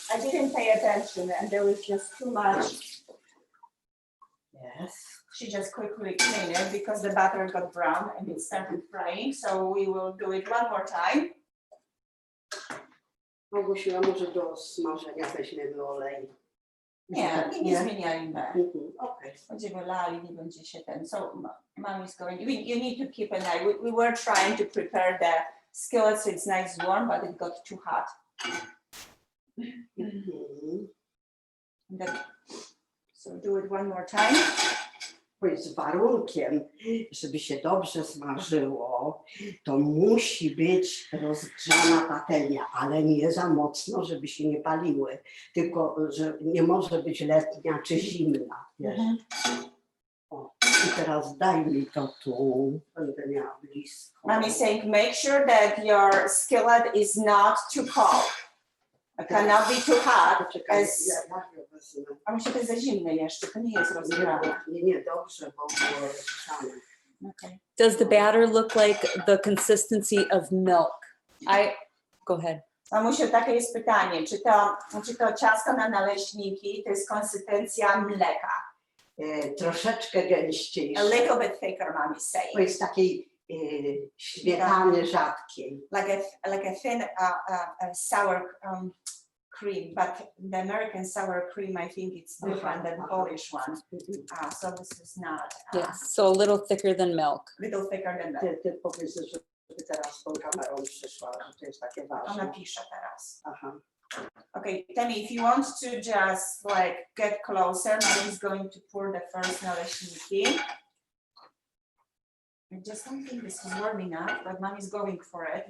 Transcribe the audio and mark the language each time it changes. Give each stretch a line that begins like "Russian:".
English: I didn't pay attention and there was just too much. Yes. She just quickly cleaned it because the batter got brown and it started frying. So we will do it one more time.
Polish: Małgosiu, a może do smażenia weźmiemy olej? Nie zmieniajmy. Okej. Będziemy lali, nie będzie się ten.
English: So mom is going, you need to keep an eye. We were trying to prepare the skillet so it's nice warm, but it got too hot. And then, so do it one more time.
Polish: Bo jest warunkiem, żeby się dobrze smażyło, to musi być rozgrzana patelnia, ale nie za mocno, żeby się nie paliły. Tylko, że nie może być letnia czy zimna. Wiesz? O, i teraz daj mi to tu, będę miała blisko.
English: Mom is saying, make sure that your skillet is not too cold. It cannot be too hot.
Polish: Poczekaj,
English: As...
Polish: ja wezmę. A musi być za zimny jeszcze, to nie jest rozgrzane. Nie, dobrze, bo było rozgrzane.
English: Okay. Does the batter look like the consistency of milk? Go ahead.
Polish: Mamusiu, takie jest pytanie, czy to ciasto na naleśniki to jest konsystencja mleka? Troszeczkę gęściejsze.
English: A little bit thicker, mom is
Polish: To
English: saying.
Polish: jest takiej śmietany rzadkiej.
English: Like a thin sour cream, but the American sour cream, I think it's different than Polish one. So this is not. Yes, so a little thicker than milk. Little thicker than that.
Polish: Ty powiedz, żeby teraz tą kamerą przyszła, że to jest takie Ona ważne. pisze teraz. Aha.
English: Okay, Tammy, if you want to just like get closer, Mom is going to pour the first naleśniki. I just don't think this is warm enough, but Mom is going for it.